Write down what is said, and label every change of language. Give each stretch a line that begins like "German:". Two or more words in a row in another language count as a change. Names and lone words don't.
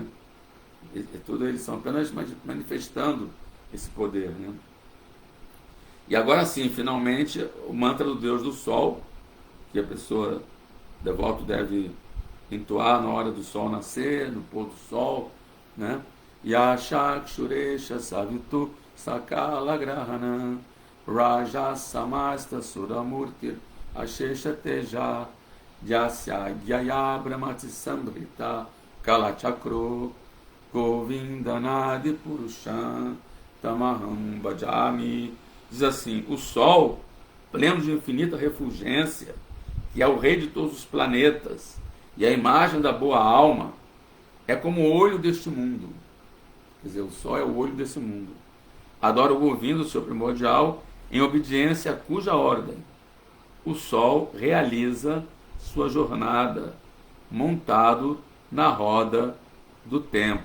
Portuguese: Tudo eles são apenas manifestando esse poder, né? E agora sim, finalmente, o mantra do Deus do Sol, que a pessoa, devoto, deve entoar na hora do sol nascer, no pôr do sol, né?
Sanskrit: Yashakshuresha Savitu Sakala Grahana Raja Samasta Suramurtir Ashesha Teja Dyasya Gyaya Brahmati Sambrita Kalachakro Govindanadi Purushan Tamaham Bhajami.
Portuguese: Diz assim: o sol, pleno de infinita refulgência, que é o rei de todos os planetas e a imagem da boa alma, é como o olho deste mundo. Quer dizer, o sol é o olho desse mundo. Adora o Govinda, o seu primordial, em obediência a cuja ordem o sol realiza sua jornada, montado na roda do tempo.